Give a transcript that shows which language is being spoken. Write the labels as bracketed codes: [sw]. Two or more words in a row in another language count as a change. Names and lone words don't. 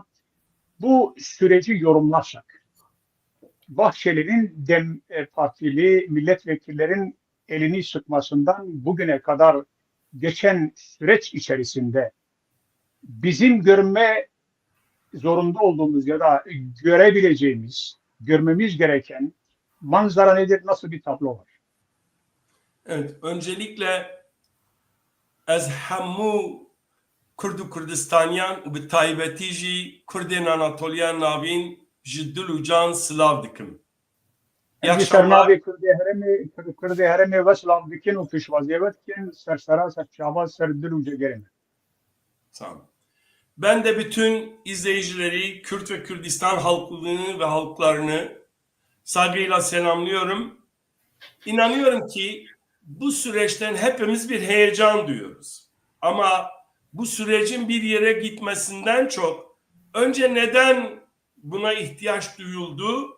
[tr] Bu süreci yorumlarsak, Bahçeli'nin DEM Partili milletvekillerin elini sıkmasından bugüne kadar geçen süreç içerisinde bizim görme zorunda olduğumuz ya da görmemiz gereken manzara nedir, nasıl bir tablo var? [ku] Evet, öncelikle ez hemû Kurd û Kurdistaniyan û bi taybetî jî Kurdên Anatoliyan navîn ji dil û can silav dikim. [tr] İyi Endi akşamlar. [ku] Sernavê Kurdê herêmê weslan dikin û pêşwaziyê dikin sersera ser çavan ser dil û cegerê. [tr] Sağ olun. Ben de bütün izleyicileri, Kürt ve Kürdistan halkını ve halklarını saygıyla selamlıyorum. İnanıyorum ki bu süreçten hepimiz bir heyecan duyuyoruz. Ama bu sürecin bir yere gitmesinden çok önce neden buna ihtiyaç duyuldu?